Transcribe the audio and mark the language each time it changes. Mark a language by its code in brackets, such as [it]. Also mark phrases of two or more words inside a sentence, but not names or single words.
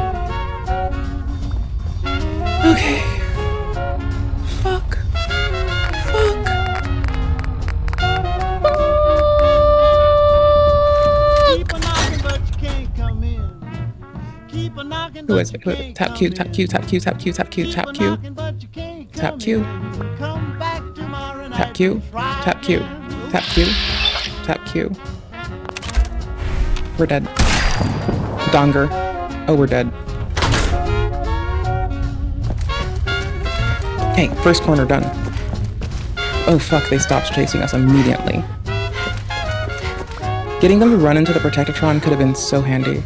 [en] Okay. Fuck. Fuck. Who is it? Who is it? Tap Q, tap Q, tap Q, tap Q, tap Q, tap Q. Tap Q. Tap Q. Tap Q. Tap Q. Tap Q. We're dead. Donger. Oh, we're dead. Okay, first corner done. Oh fuck, they stopped chasing us immediately. Getting them to run into the Protectatron could have been so handy.